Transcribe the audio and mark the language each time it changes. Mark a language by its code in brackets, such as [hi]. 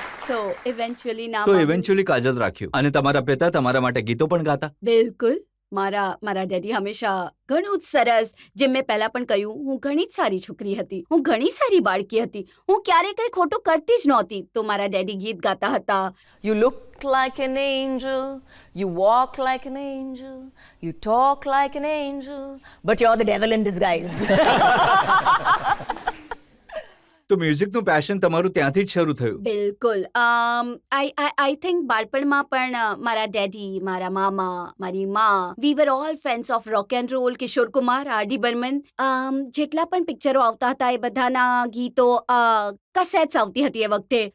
[gu] સો eventually નામ તો આવ્યું. ઇવેન્ચ્યુઅલી કાજલ રાખ્યું. અને તમારા પિતા તમારા માટે ગીતો પણ ગાતા? બિલકુલ. મારા ડેડી હંમેશા ઘણું જ સરસ, જેમ મેં પહેલા પણ કહ્યું, હું ઘણી જ સારી છોકરી હતી, હું ઘણી સારી બાળકી હતી, હું ક્યારેય કંઈ ખોટું કરતી જ નહોતી. તો મારા ડેડી ગીત ગાતા હતા. [en] You look like an angel, you walk like an angel, you talk like an angel, but you're the devil in disguise. [gu] તો મ્યુઝિકનું પેશન તમારું ત્યાંથી જ શરૂ થયું? બિલકુલ. [en] I think [gu] બાળપણમાં પણ મારા ડેડી, મારા મામા, મારી માં, [en] We were all fans of rock and roll. [gu] Kishore Kumar, આર.ડી. Burman, જેટલા પણ પિક્ચરો આવતા હતા એ બધાના ગીતો, કસેટ્સ આવતી હતી એ વખતે.